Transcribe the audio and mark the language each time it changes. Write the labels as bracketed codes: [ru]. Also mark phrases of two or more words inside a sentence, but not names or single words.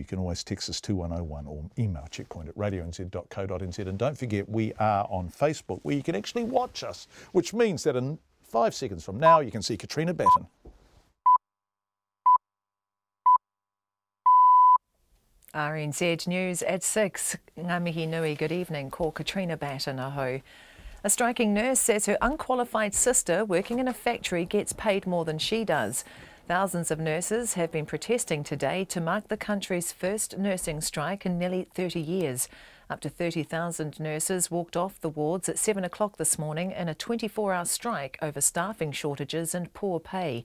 [en] You can always text us 2101 or email checkpoint@radionz.co.nz. And don't forget, we are on Facebook, where you can actually watch us, which means that in 5 seconds from now, you can see Katrina Batten. RNZ News at 6. [mi] Ngā mihi nui, [en] good evening. [mi] Ko Katrina Batten aho. [en] A striking nurse says her unqualified sister working in a factory gets paid more than she does. Thousands of nurses have been protesting today to mark the country's first nursing strike in nearly 30 years. Up to 30,000 nurses walked off the wards at 7 o'clock this morning in a 24-hour strike over staffing shortages and poor pay.